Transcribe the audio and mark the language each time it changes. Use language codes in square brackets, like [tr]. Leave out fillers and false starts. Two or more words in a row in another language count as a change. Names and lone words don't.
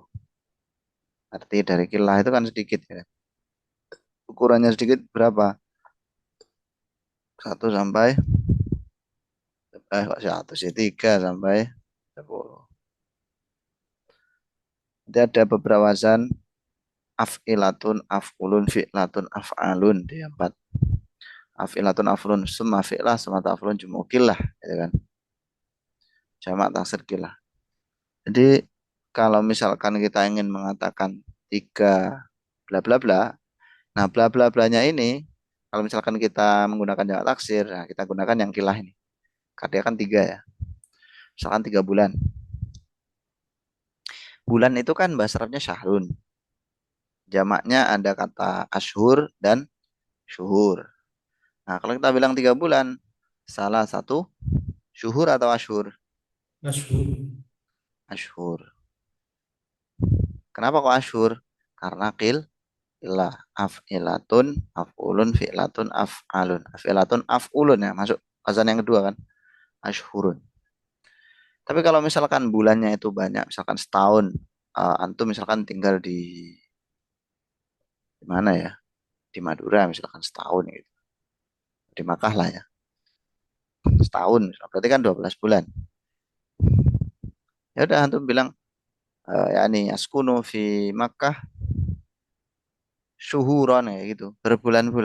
[id] Arti dari qillah itu kan sedikit ya. Ukurannya sedikit berapa? 1 sampai kok 1 sih, 3 sampai 10. Jadi ada beberapa wazan [ar] أفعلة، أفعل، فعلة، أفعال [id] di 4. [ar] أفعلة أفعل ثم فعلة ثم تفعل جموع قلة [id] gitu kan. Jamak taksir kilah. Jadi kalau misalkan kita ingin mengatakan tiga bla bla bla, nah bla bla blanya ini kalau misalkan kita menggunakan jamak taksir, nah kita gunakan yang kilah ini. Karena dia kan tiga ya. Misalkan 3 bulan. Bulan itu kan bahasa Arabnya syahrun. Jamaknya ada kata ashur dan syuhur. Nah, kalau kita bilang 3 bulan, salah satu syuhur atau ashur? Ashhur. Ashur. Kenapa kok ashur? Karena ilah [ar] أفعلة أفعل فعلة أفعال. أفعلة أفعل [id] ya, masuk azan yang kedua kan? Ashhurun. Tapi kalau misalkan bulannya itu banyak, misalkan setahun, antum misalkan tinggal di mana ya? Di Madura misalkan setahun gitu. Di Makkah lah ya. Setahun, berarti kan 12 bulan. Ya udah antum bilang ya nih [ar] أسكن في مكة شهورا [id] ya gitu, berbulan-bulan.